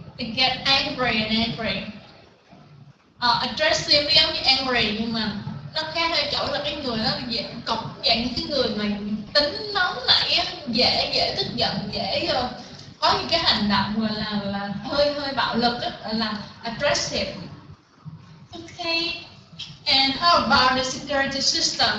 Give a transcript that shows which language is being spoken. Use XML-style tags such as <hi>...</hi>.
<en>They get angry and angry.</en> <vi>Aggressive giống như angry nhưng mà nó khác ở chỗ là cái người đó dạng như cái người mà tính nóng nảy, dễ tức giận, dễ có những cái hành động là hơi bạo lực đó, là aggressive.</vi> <en>Okay. And how about the security system?</en>